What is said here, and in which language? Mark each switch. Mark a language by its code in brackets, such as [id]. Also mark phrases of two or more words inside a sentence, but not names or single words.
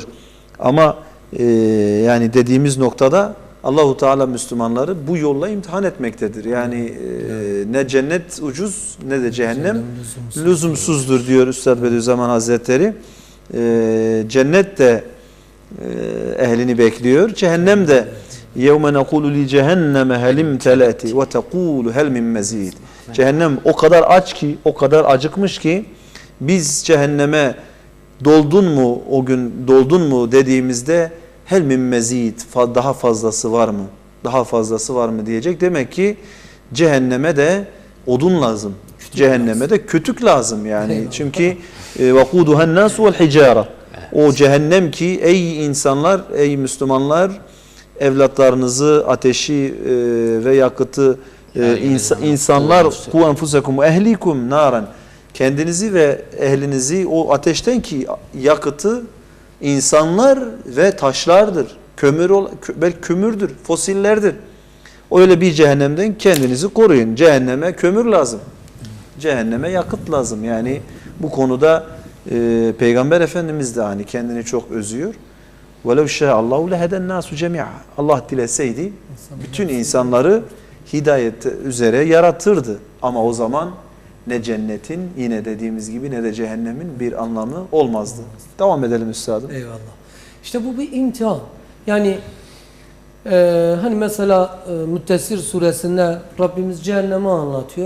[tr] Ama yani dediğimiz noktada Allahu Teala Müslümanları bu yolla imtihan etmektedir. Yani ne cennet ucuz ne de cehennem lüzumsuzdur diyor Üstad Bediüzzaman Hazretleri. Cennet de ehlini bekliyor. Cehennem de [ar] يَوْمَ نَقُولُ لِجَهَنَّمَ هَلِمْ تَلَأْتِ وَتَقُولُ هَلْ مِنْ مَزِيدٍ. [tr] Cehennem o kadar aç ki, o kadar acıkmış ki biz cehenneme doldun mu, o gün doldun mu dediğimizde [ar] هل من مزيد, [tr] daha fazlası var mı? Daha fazlası var mı diyecek. Demek ki cehenneme de odun lazım. Cehenneme de kütük lazım yani. [ar] Çünkü وَقُودُهَا النَّاسُ وَالْحِجَارَةِ. [tr] O cehennem ki ey insanlar, ey Müslümanlar, evlatlarınızı, ateşi ve yakıtı insanlar [ar] قوا أنفسكم وأهليكم نارا, [tr] kendinizi ve ehlinizi o ateşten ki yakıtı insanlar ve taşlardır. Belki kömürdür, fosillerdir. Öyle bir cehennemden kendinizi koruyun. Cehenneme kömür lazım. Cehenneme yakıt lazım. Yani bu konuda Peygamber Efendimiz de hani kendini çok özüyor. [ar] وَلَوْ شَاءَ اللّٰهُ لَهَدَى النَّاسُ جَمِيعًا. [tr] Allah dileseydi bütün insanları hidayet üzere yaratırdı. Ama o zaman ne cennetin, yine dediğimiz gibi, ne de cehennemin bir anlamı olmazdı. Devam edelim üstadım. Eyvallah. İşte bu bir imtihan. Yani hani mesela Müddessir suresinde Rabbimiz cehennemi anlatıyor.